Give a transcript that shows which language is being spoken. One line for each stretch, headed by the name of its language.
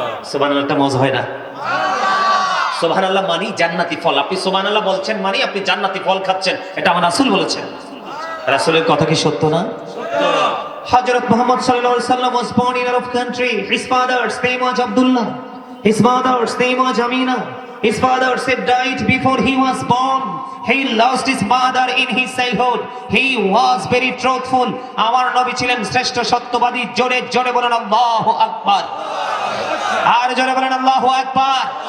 Bangla: সুবহানাল্লাহ, মজা হয় না? সুবহানাল্লাহ মানে জান্নাতি ফল। আপনি সুবহানাল্লাহ বলছেন মানে আপনি জান্নাতি ফল খাচ্ছেন, এটা আমার রাসূল বলেছেন। রাসূলের কথা কি সত্য না?
English: Hazrat Muhammad sallallahu alaihi wasallam was born in Arab country. His father's name was Abdullah. His mother's name was Amina. His father said died before he was born. He lost his mother in his childhood. He was very truthful.
Bangla: আমার নবী ছিলেন শ্রেষ্ঠ সত্যবাদী। জোরে জোরে বলেন আল্লাহু আকবার। আর জোরে বলেন আল্লাহু আকবার।